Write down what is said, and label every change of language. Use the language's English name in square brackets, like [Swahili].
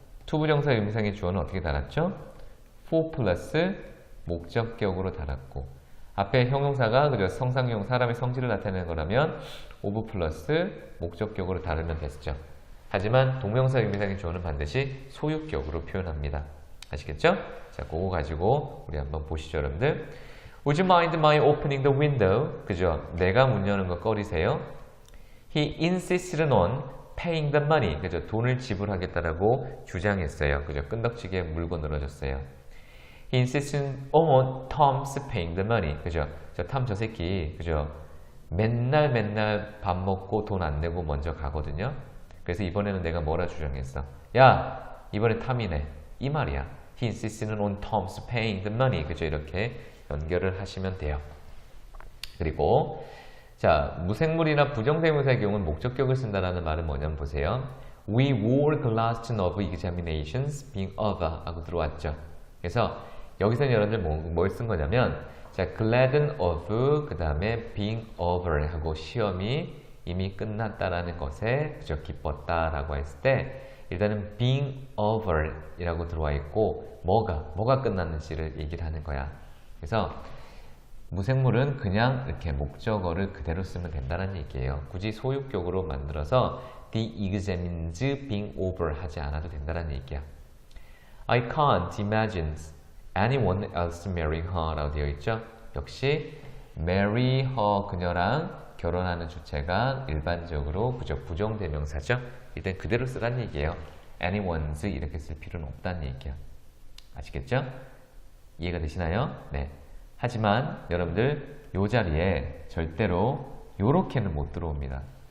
[Korean] 투부정사의 의미상의 주어는 어떻게 달았죠? for 플러스 목적격으로 달았고 앞에 형용사가 그죠? 성상용 사람의 성질을 나타내는 거라면 of 플러스 목적격으로 다루면 됐죠. 하지만 동명사 의미상의 주어는 반드시 소유격으로 표현합니다. 아시겠죠? 자, 그거 가지고 우리 한번 보시죠, 여러분들. [English] Would you mind my opening the window? [Korean] 그죠? 내가 문 여는 거 꺼리세요? [English] He insisted on paying the money. [Korean] 그죠? 돈을 지불하겠다라고 주장했어요. 그죠? 끈덕지게 물고 늘어졌어요. [English] He insisted on Tom's paying the money. [Korean] 그죠? 저 새끼, 그죠? 맨날 밥 먹고 돈 안 내고 먼저 가거든요. 그래서 이번에는 내가 뭐라 주장했어? 야, 이번에 탐이네. 이 말이야. [English] He insisted on Tom's paying the money. [Korean] 그죠? 이렇게 연결을 하시면 돼요. 그리고 자, 무생물이나 부정대명사의 경우는 목적격을 쓴다라는 말은 뭐냐면 보세요. [English] We were glad of examinations being over [Korean] 하고 들어왔죠. 그래서 여기서 여러분들 뭘 쓴 거냐면 자, gladden of 그 다음에 being over 하고 시험이 이미 끝났다라는 것에 그저 기뻤다라고 했을 때 일단은 being over 이라고 들어와 있고 뭐가 끝났는지를 얘기를 하는 거야. 그래서 무생물은 그냥 이렇게 목적어를 그대로 쓰면 된다는 얘기예요. 굳이 소유격으로 만들어서 [English] the examines being over [Korean] 하지 않아도 된다는 얘기야. [English] I can't imagine anyone else marrying her [Korean] 라고 되어 있죠. 역시 marry her 그녀랑 결혼하는 주체가 일반적으로 그저 부정대명사죠. 일단 그대로 쓰란 얘기예요. anyone's 이렇게 쓸 필요는 없다는 얘기야. 아시겠죠? 이해가 되시나요? 네. 하지만 여러분들 이 자리에 절대로 요렇게는 못 들어옵니다.